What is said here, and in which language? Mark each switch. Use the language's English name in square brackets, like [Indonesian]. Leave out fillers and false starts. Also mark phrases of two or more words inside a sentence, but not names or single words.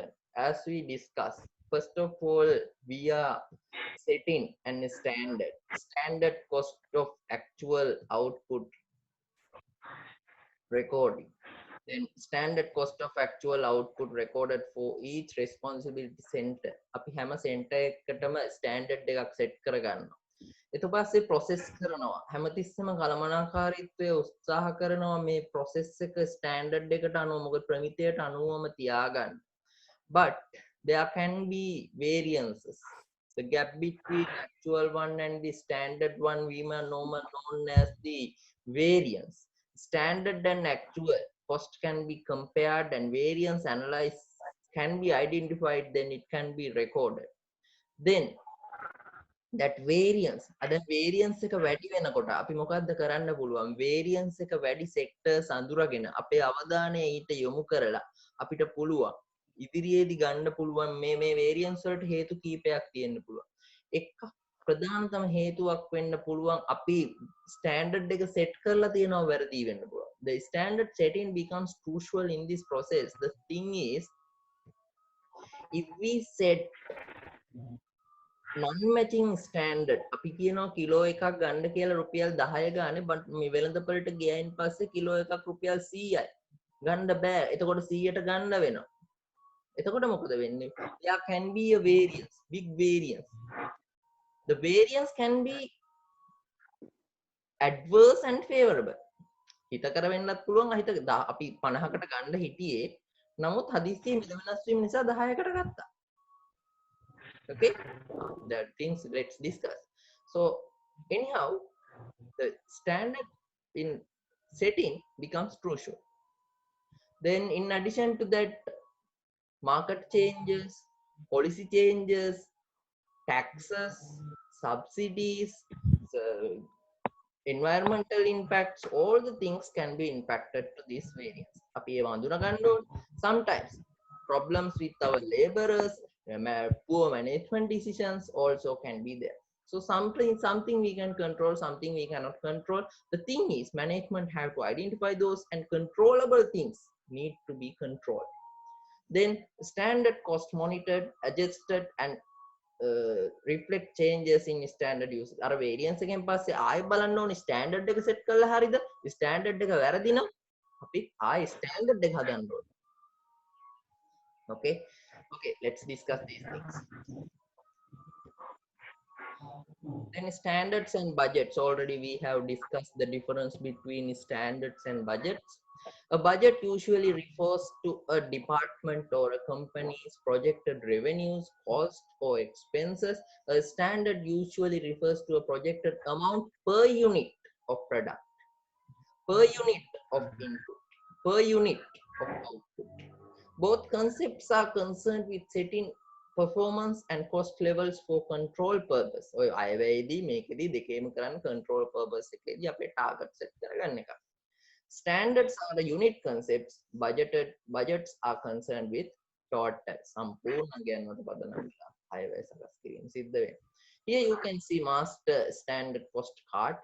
[English] As we discussed, first of all, we are setting an standard cost of actual output recording. Then standard cost of actual output recorded for each responsibility center. [Sinhala] අපි හැම center එකකටම standard එකක් set කරගන්නවා. ඊට පස්සේ process කරනවා. හැමතිස්සෙම කළමනාකාරීත්වය උත්සාහ කරනවා මේ process එක standard එකට අනුව මොකද ප්‍රමිතියට අනුවම තියාගන්න. [English] But there can be variances. The gap between actual one and the standard one we may known as the variance. Standard and actual cost can be compared and variance analyzed can be identified, then it can be recorded. Then that variance variance [Sinhala] එක වැඩි වෙනකොට අපි මොකද්ද කරන්න පුළුවන්? variance එක වැඩි sectors අඳුරගෙන අපේ අවධානය ඊට යොමු කරලා අපිට පුළුවන් ඉදිරියේදී ගන්න පුළුවන් මේ variance වලට හේතු කීපයක් තියෙන්න පුළුවන්. එක ප්‍රධානතම හේතුවක් වෙන්න පුළුවන් අපි standard එක set කරලා තියෙනවා වැරදි වෙන්න පුළුවන්. [English] The standard setting becomes crucial in this process. The thing is, if we set non-matching standard [Sinhala] අපි කියනවා කිලෝ එකක් ගන්න කියලා රුපියල් 10 ගානේ but මේ වෙළඳපොළට ගියයින් පස්සේ කිලෝ එකක් රුපියල් 100යි ගන්න බෑ එතකොට 100ට ගන්න වෙනවා එතකොට මොකද වෙන්නේ [English] there can be a variance big variance the variance can be adverse and favorable [Sinhala] හිතකර වෙන්නත් පුළුවන් අහිත අපි 50කට ගන්න හිටියේ නමුත් හදිස්සියේ මිල වෙනස් වීම නිසා 10කට ගත්තා [English] okay the things let's discuss so anyhow the standard in setting becomes crucial then in addition to that market changes policy changes taxes subsidies so environmental impacts all the things can be impacted to this variance [Sinhala] අපි ඒවා අඳුන ගන්න ඕනේ [English] sometimes problems with our laborers poor management decisions also can be there so something we can control something we cannot control the thing is management have to identify those and controllable things need to be controlled then standard cost monitored adjusted and reflect changes in standard use [Sinhala] අර variance එකෙන් පස්සේ ආයෙ බලන්න ඕනේ standard එක set කරලා හරියද standard එක වැරදි නම් අපි ආයෙ standard එක හදන්න ඕනේ [English] okay okay let's discuss these things then standards and budgets already we have discussed the difference between standards and budgets a budget usually refers to a department or a company's projected revenues, costs, or expenses. A standard usually refers to a projected amount per unit of product, per unit of input, per unit of output. Both concepts are concerned with setting performance and cost levels for control purpose. [Sinhala] ඔය අයවැයේදී මේකෙදී දෙකේම කරන්නේ [English] control purpose [Sinhala] එකේදී අපේ target set කරගන්න එක. [English] Standards are the unit concepts. Budgets are concerned with total. [Sinhala] සම්පූර්ණ ගණනවල පදනම් වෙලා අයවැය සකස් කිරීම සිද්ධ වෙනවා. [English] Here you can see master standard cost card.